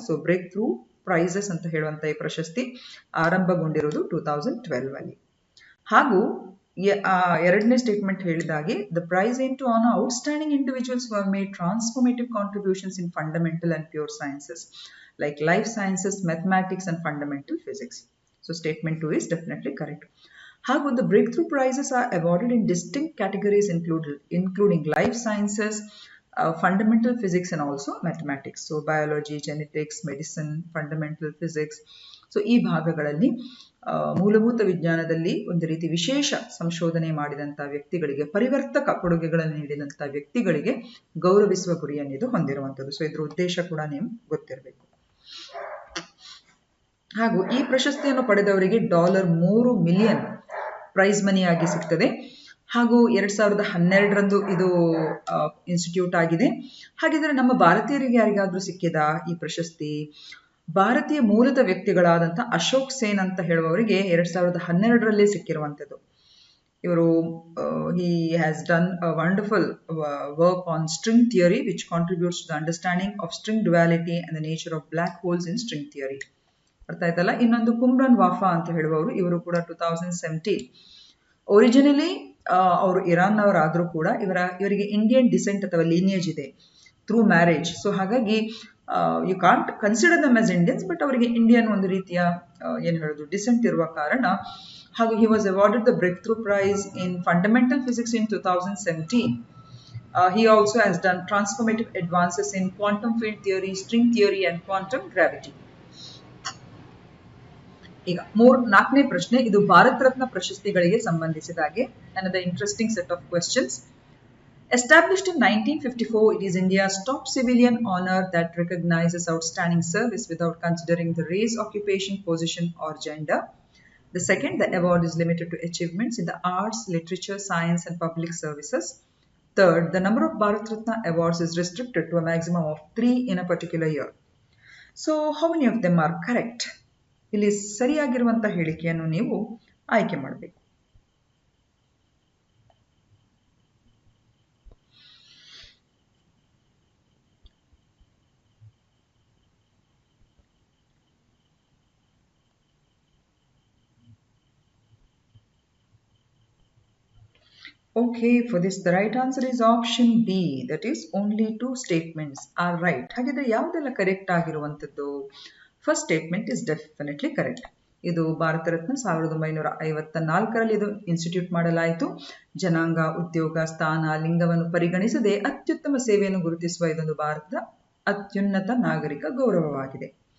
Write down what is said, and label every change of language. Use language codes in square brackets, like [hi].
[kn] So break through prices ಅಂತ ಹೇಳುವಂತ ಈ ಪ್ರಶಸ್ತಿ ಆರಂಭಗೊಂಡಿರೋದು 2012 ಅಲ್ಲಿ. ಹಾಗೂ ಎರಡನೇ ಸ್ಟೇಟ್ಮೆಂಟ್ ಹೇಳಿದಾಗೆ, [en] The prize aim to honour outstanding individuals who have made transformative contributions in fundamental and pure sciences like life sciences, mathematics and fundamental physics. So statement 2 is definitely correct. [kn] ಹಾಗೂ [en] the breakthrough prizes are awarded in distinct categories including life sciences, fundamental physics and also mathematics. So biology, genetics, medicine, fundamental physics. [kn] So ಈ ಭಾಗಗಳಲ್ಲಿ ಮೂಲಭೂತ ವಿಜ್ಞಾನದಲ್ಲಿ ಒಂದು ರೀತಿ ವಿಶೇಷ ಸಂಶೋಧನೆ ಮಾಡಿದಂಥ ವ್ಯಕ್ತಿಗಳಿಗೆ, ಪರಿವರ್ತಕ ಕೊಡುಗೆಗಳನ್ನು ನೀಡಿದಂಥ ವ್ಯಕ್ತಿಗಳಿಗೆ ಗೌರವಿಸುವ ಗುರಿಯನ್ನು ಇದು ಹೊಂದಿರುವಂಥದ್ದು. ಸೊ ಇದ್ರ ಉದ್ದೇಶ ಕೂಡ ನೀವು ಗೊತ್ತಿರಬೇಕು. ಹಾಗೂ ಈ ಪ್ರಶಸ್ತಿಯನ್ನು ಪಡೆದವರಿಗೆ $3 ಮಿಲಿಯನ್ ಪ್ರೈಸ್ ಮನಿ ಆಗಿ ಸಿಗ್ತದೆ. ಹಾಗೂ 2012ರಂದು ಇದು ಇನ್ಸ್ಟಿಟ್ಯೂಟ್ ಆಗಿದೆ. ಹಾಗಿದ್ರೆ ನಮ್ಮ ಭಾರತೀಯರಿಗೆ ಯಾರಿಗಾದ್ರೂ ಸಿಕ್ಕಿದ ಈ ಪ್ರಶಸ್ತಿ? ಭಾರತೀಯ ಮೂಲದ ವ್ಯಕ್ತಿಗಳಾದಂಥ ಅಶೋಕ್ ಸೇನ್ ಅಂತ ಹೇಳುವವರಿಗೆ 2012ರಲ್ಲಿ ಸಿಕ್ಕಿರುವಂಥದ್ದು. ಇವರು [en] he has done a wonderful work on string theory which contributes to the understanding of string duality and the nature of black holes in string theory. [kn] ಅರ್ಥ ಆಯ್ತಲ್ಲ. ಇನ್ನೊಂದು ಕುಮ್ರನ್ ವಾಫಾ ಅಂತ ಹೇಳುವವರು, ಇವರು ಕೂಡ 2017. ಒರಿಜಿನಲಿ ಅವರು ಇರಾನ್ನವರಾದರೂ ಕೂಡ ಇವರಿಗೆ ಇಂಡಿಯನ್ ಡಿಸೆಂಟ್ ಅಥವಾ ಲೀನಿಯೇಜ್ ಇದೆ ಥ್ರೂ ಮ್ಯಾರೇಜ್. ಸೊ ಹಾಗಾಗಿ [en] you can't consider them as Indians, [kn] but ಅವರಿಗೆ ಇಂಡಿಯನ್ ಒಂದು ರೀತಿಯ ಏನು ಹೇಳೋದು ಡಿಸೆಂಟ್ ಇರುವ ಕಾರಣ. ಹಾಗೂ [en] he was awarded the breakthrough prize in fundamental physics in 2017. He also has done transformative advances in quantum field theory, string theory and quantum gravity. [kn] ಈಗ 4ನೇ ಪ್ರಶ್ನೆ, ಇದು ಭಾರತ ರತ್ನ ಪ್ರಶಸ್ತಿಗಳಿಗೆ ಸಂಬಂಧಿಸಿದ ಹಾಗೆ. [en] another interesting set of questions. Established in 1954, it is India's top civilian honor that recognizes outstanding service without considering the race, occupation, position or gender. The second, the award is limited to achievements in the arts, literature, science and public services. Third, the number of Bharat Ratna awards is restricted to a maximum of 3 in a particular year. So, how many of them are correct? [kn] ಇಲ್ಲಿ ಸರಿಯಾಗಿರುವಂತಹ ಹೇಳಿಕೆಯನ್ನು ನೀವು ಆಯ್ಕೆ ಮಾಡಬೇಕು. [en] Okay, for this the right answer is option B, that is only 2 statements are right. [kn] ಹಾಗಿದ್ರೆ ಯಾವುದೆಲ್ಲ correct ಆಗಿರುವಂತದ್ದು? [en] First statement is definitely correct. [kn] ಇದು ಭಾರತ ರತ್ನ 1954ರಲ್ಲಿ ಇದು ಇನ್ಸ್ಟಿಟ್ಯೂಟ್ ಮಾಡಲಾಯಿತು. ಜನಾಂಗ, ಉದ್ಯೋಗ, ಸ್ಥಾನ, ಲಿಂಗವನ್ನು ಪರಿಗಣಿಸದೆ ಅತ್ಯುತ್ತಮ ಸೇವೆಯನ್ನು ಗುರುತಿಸುವ ಇದೊಂದು ಭಾರತದ ಅತ್ಯುನ್ನತ ನಾಗರಿಕ ಗೌರವವಾಗಿದೆ.